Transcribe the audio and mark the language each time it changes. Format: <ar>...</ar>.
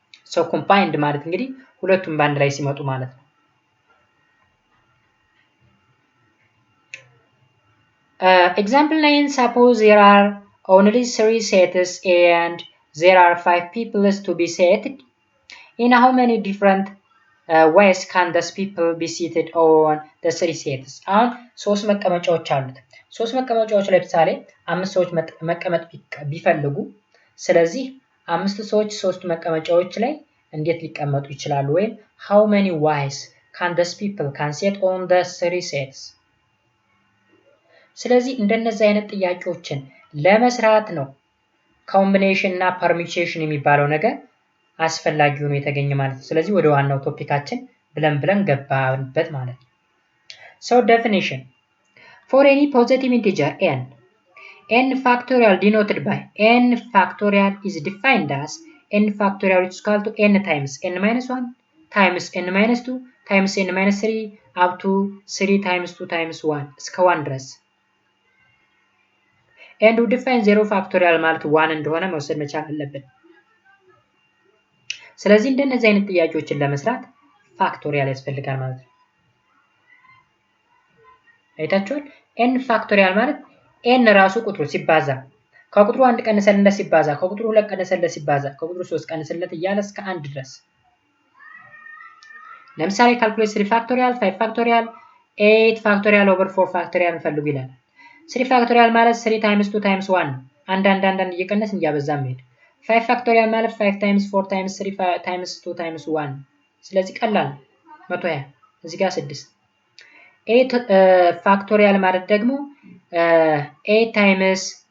<am>ሶ ኮምባይንድ ማለት እንግዲህ ሁለቱም በአንድ ላይ ሲመጡ ማለት ነው።</am> <en>Example 9, suppose there are only 3 sets and there are 5 people to be seated. In how many different ways can those people be seated on the 3 sets?</en> <am>አሁን 3 መቀመጫዎች አሉት። 3 መቀመጫዎች ላይ ለምሳሌ 5 ሰዎች መቀመጥ ቢፈልጉ፣ ስለዚህ 5 ሰዎች 3 መቀመጫዎች ላይ እንዴት ሊቀመጡ ይችላሉ?</am> <en>ወይም how many ways can those people can sit on the 3 sets?</en> <am>ስለዚህ እንደነዚህ አይነት ጥያቄዎችን ለመስራት ነው ኮምቢኔሽን እና ፐርሚቴሽን የሚባለው ነገር አስፈላጊ ሆኖ የተገኘ ማለት ነው። ስለዚህ ወደ ዋናው ቶፒካችን ብለን ገባንበት ማለት ነው።</am> <en>So definition. For any positive integer n factorial denoted by n factorial is defined as n factorial which is equal to n times n minus 1 times n minus 2 times n minus 3 up to 3 times 2 times 1</en> <am>እስከ 1 ድረስ</am> <en>and we define 0 factorial</en> <am>ማለት 1 እንደሆነ መውሰድ መቻል አለብን። ስለዚህ እንደነዚህ አይነት ጥያቄዎችን ለመስራት ፋክቶሪያል ያስፈልጋል ማለት ነው። አይታችኋል? n ፋክቶሪያል ማለት n ራሱ ቁጥሩ ሲባዛ ከቁጥሩ 1 ቀንሰለት ሲባዛ ከቁጥሩ 2 ቀንሰለት ሲባዛ ከቁጥሩ 3 ቀንሰለት እያለ እስከ 1 ድረስ ለምሳሌ ካልኩሌት 3 ፋክቶሪያል 5 ፋክቶሪያል 8 ፋክቶሪያል ኦቨር 4 ፋክቶሪያል እንፈልጉ ይላል። 3 ፋክቶሪያል ማለት</am> <en>3 times 2 times 1</en> <am>አንድ እየቀነስን እያበዛን መሄድ 5 ፋክቶሪያል ማለት</am> <en>5 times 4 times 3 times 2 times 1</en> <am>ስለዚህ ቀላል 120 እዚህ ጋር 6 8 ፋክቶሪያል ማለት ደግሞ</am> <en>8 times</en>